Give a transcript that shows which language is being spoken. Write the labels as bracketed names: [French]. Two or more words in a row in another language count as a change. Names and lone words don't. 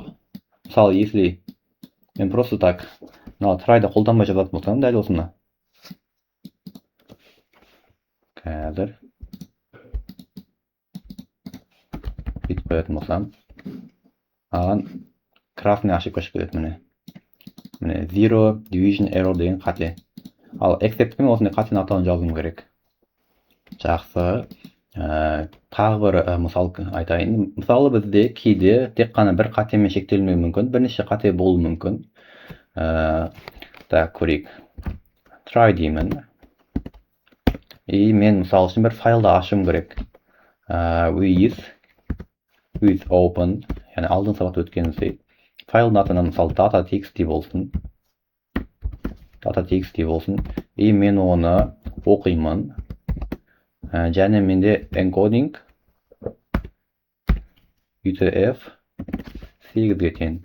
[Kazakh] Мысалы, если мен [Russian] просто так [Kazakh] try'ды қолданбай жазатын болсам, дәл осыны. Қазір бүйтіп қоятын болсам, аған [Russian] красный ошибка [Kazakh] шығып кетеді. Міне [English] zero division error [Kazakh] деген қате. Ал except мен осындай қатені атауын жазуым керек. Жақсы. Тағы бір мысал айтайын. Мысалы, бізде кейде тек қана бір қатемен шектелмеуі мүмкін, бірнеше қате болуы мүмкін. Так, көрейік. Try деймін. И мен мысалы үшін бір файлды ашуым керек. [English] With open, [Kazakh] яғни алдын сабақта өткеніміздей. Файлдың атына мысалы data.txt болсын. Data.txt болсын. И мен оны оқимын. Және менде encoding UTF-8-ге тең.